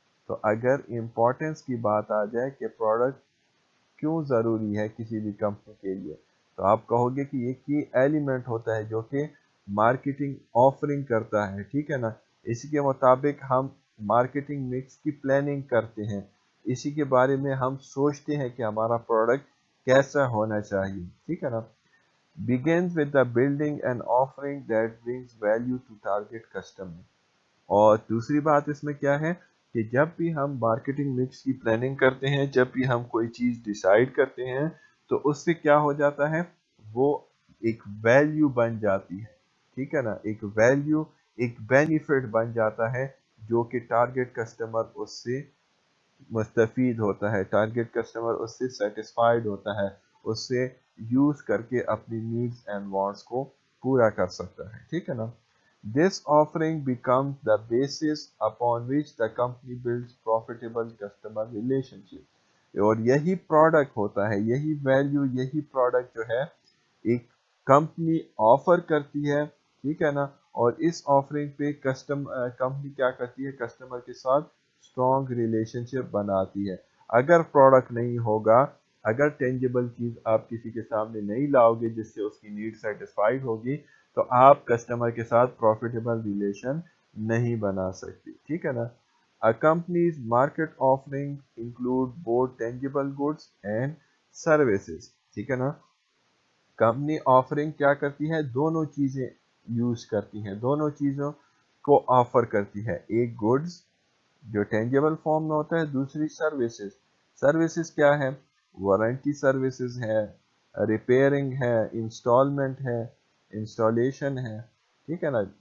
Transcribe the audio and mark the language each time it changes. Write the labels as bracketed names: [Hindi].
[Urdu] تو اگر امپورٹینس کی بات آ جائے کہ پروڈکٹ کیوں ضروری ہے کسی بھی کمپنی کے لیے، تو آپ کہو گے کہ یہ کی ایلیمنٹ ہوتا ہے جو کہ مارکیٹنگ آفرنگ کرتا ہے. ٹھیک ہے نا. اسی کے مطابق ہم مارکیٹنگ مکس کی پلاننگ کرتے ہیں، اسی کے بارے میں ہم سوچتے ہیں کہ ہمارا پروڈکٹ کیسا ہونا چاہیے. ٹھیک ہے نا. [English] begins with the building and offering that brings value to target customer. [Urdu] اور دوسری بات اس میں کیا ہے کہ جب بھی ہم مارکیٹنگ مکس کی پلاننگ کرتے ہیں، جب بھی ہم کوئی چیز ڈیسائیڈ کرتے ہیں، تو اس سے کیا ہو جاتا ہے، وہ ایک ویلیو بن جاتی ہے. ٹھیک ہے نا. ایک ویلیو، ایک بینیفٹ بن جاتا ہے جو کہ ٹارگٹ کسٹمر اس سے مستفید ہوتا ہے، ٹارگیٹ کسٹمر اس سے سیٹسفائیڈ ہوتا ہے، اس سے یوز کر کے اپنی نیڈز اینڈ وانٹس کو پورا کر سکتا ہے، ٹھیک ہے نا. [English] This offering becomes the basis upon which the company builds profitable customer relationship. [Urdu] اور یہی پروڈکٹ ہوتا ہے، یہی ویلیو، یہی پروڈکٹ جو ہے ایک کمپنی آفر کرتی ہے، ٹھیک ہے نا. اور اس آفرنگ پہ کمپنی کیا کرتی ہے، کسٹمر کے ساتھ اسٹرانگ ریلیشن شپ بناتی ہے. اگر پروڈکٹ نہیں ہوگا، اگر ٹینجیبل چیز آپ کسی کے سامنے نہیں لاؤ گے جس سے اس کی نیڈ سیٹسفائیڈ ہوگی، تو آپ کسٹمر کے ساتھ پروفیٹیبل ریلیشن نہیں بنا سکتی، ٹھیک ہے نا. [English] A company's market offering include both tangible goods and services. [Urdu] ٹھیک ہے نا. کمپنی آفرنگ کیا کرتی ہے، دونوں چیزیں یوز کرتی ہیں، دونوں چیزوں کو آفر کرتی ہے. ایک گڈز جو ٹینجیبل فارم میں ہوتا ہے، دوسری سروسز. سروسز کیا ہے، وارنٹی سروسز ہے، ریپیئرنگ ہے، انسٹالمنٹ ہے، انسٹالیشن ہے، ٹھیک ہے نا.